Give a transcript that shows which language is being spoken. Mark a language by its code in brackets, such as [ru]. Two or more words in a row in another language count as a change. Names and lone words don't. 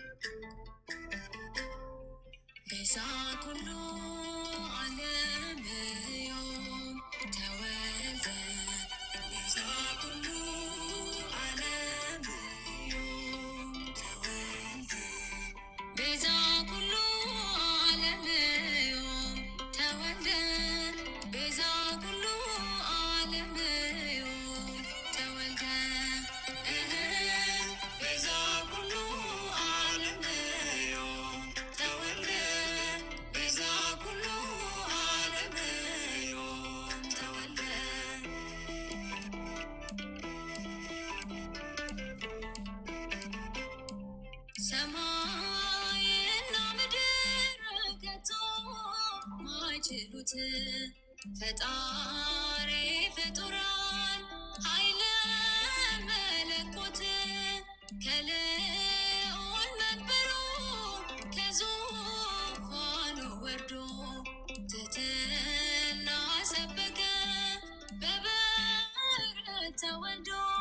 [gez] ቤዛ ኩሉ ዓለም ዮም ተወልደ ቤዛ ኩሉ ዓለም ዮም ተወልደ ቤዛ ኩሉ ዓለም ዮም ተወልደ ቤዛ ኩሉ ዓለም ዮም ተወልደ ቤዛ ኩሉ ዓለም ዮም ተወልደ ቤዛ ኩሉ ዓለም ዮም ተወልደ [am] ሰማይና ምድር ከቶ ማይችሉት ፈጣሪ ፍጡራን ኃይለ መለኮት ከልዑል መንበሩ ከዙፋኑ ወርዶ ትሕትና ሰበከ በበረት ተወልዶ